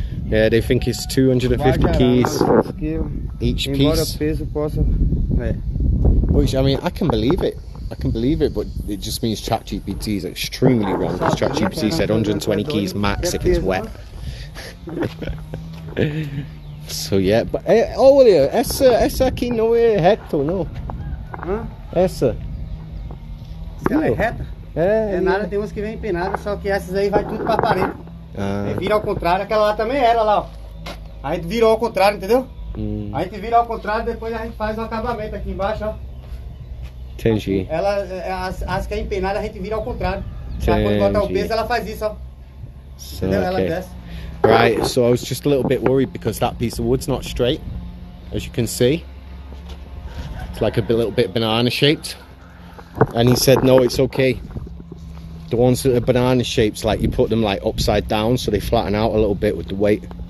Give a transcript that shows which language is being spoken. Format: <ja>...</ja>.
<en>Yeah, they think it's 250 keys each piece.</en> <pt>Embora o peso possa,</pt> <en>Which, I mean, I can believe it, but it just means ChatGPT is extremely wrong, because ChatGPT said 120 keys max if it's wet. So yeah, but</en> <pt>olha, essa aqui não é reto, não? Essa? Ela é reta? É nada, tem umas que vem empinada, só que essas aí vai tudo pra parede. Vira ao contrário, aquela lá também era lá, ó. A gente virou ao contrário, entendeu? A gente vira ao contrário, depois a gente faz o acabamento aqui embaixo, ó. Entendi. As que é empinada a gente vira ao contrário. Já quando botar o peso ela faz isso, ó.</pt> <en>So,</en> <pt>entendeu?</pt> <en>okay.</en> <pt>Ela desce.</pt> <en>Right, so I was just a little bit worried because that piece of wood's not straight, as you can see. It's like a little bit banana shaped. And he said, no, it's okay. The ones that are banana shapes, like you put them like upside down so they flatten out a little bit with the weight.</en>